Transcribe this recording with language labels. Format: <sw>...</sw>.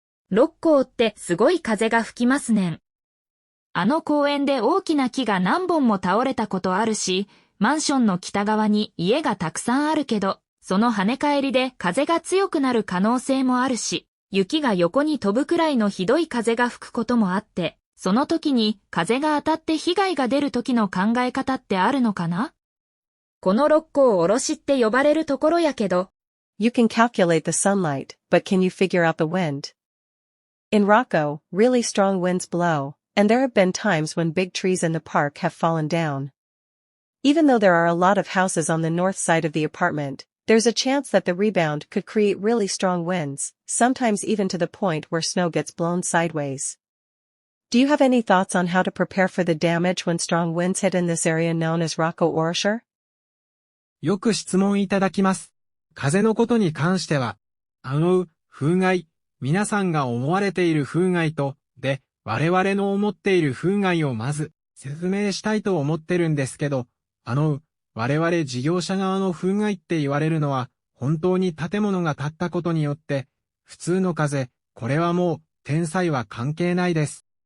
<ja>六甲ってすごい風が吹きますねん。あの公園で大きな木が何本も倒れたことあるし、マンションの北側に家がたくさんあるけど、その跳ね返りで風が強くなる可能性もあるし、雪が横に飛ぶくらいのひどい風が吹くこともあって、その時に風が当たって被害が出る時の考え方ってあるのかな？この六甲おろしって呼ばれるところやけど。</ja> <en>You can calculate the sunlight, but can you figure out the wind? In Rocco, really strong winds blow, and there have been times when big trees in the park have fallen down. Even though there are a lot of houses on the north side of the apartment, there's a chance that the rebound could create really strong winds, sometimes even to the point where snow gets blown sideways. Do you have any thoughts on how to prepare for the damage when strong winds hit in this area known as Rocco Orosher?</en> <ja>よく質問いただきます。風のことに関しては、風害、皆さんが思われている風害と、で、我々の思っている風害をまず説明したいと思ってるんですけど、我々事業者側の風害って言われるのは、本当に建物が建ったことによって、普通の風、これはもう、天災は関係ないです。</ja>